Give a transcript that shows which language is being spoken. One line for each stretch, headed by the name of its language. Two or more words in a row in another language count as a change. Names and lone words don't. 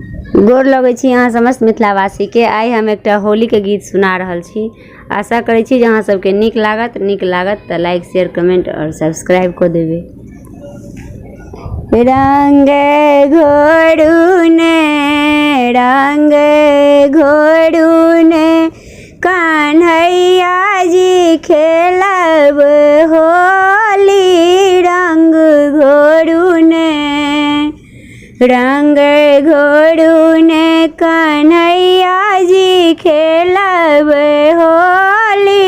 Maithili: गोर लगै छी अहाँ समस्त मिथिलावासी के। आइ हम एकटा होली के गीत सुना रहल छी। आशा करै छी जे अहाँ सबके नीक लागत तऽ
English: like share comment
Maithili: और सब्सक्राइब कऽ देबै। रंग घोड़ुने कन्हैया जी खेलब होली। रंग घोड़ुने कन्हैया जी खेलब होली।